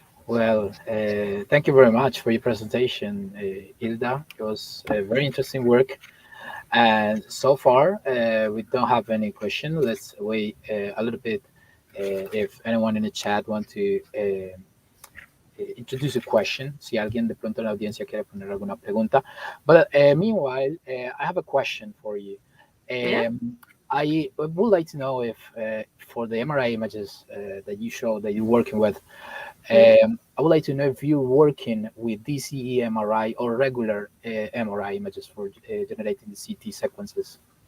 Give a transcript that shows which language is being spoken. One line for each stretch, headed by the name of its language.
English: Well, thank you very much for your presentation, Hilda. It was very interesting work. And so far, we don't have any question. Let's wait a little bit if anyone in the chat want to introduce a question.
Spanish: Si alguien de pronto en la audiencia quiere poner alguna pregunta.
English: But meanwhile, I have a question for you. Yeah. I would like to know if for the MRI images that you show that you're working with, I would like to know if you're working with DCE MRI or regular MRI images for generating the CT sequences.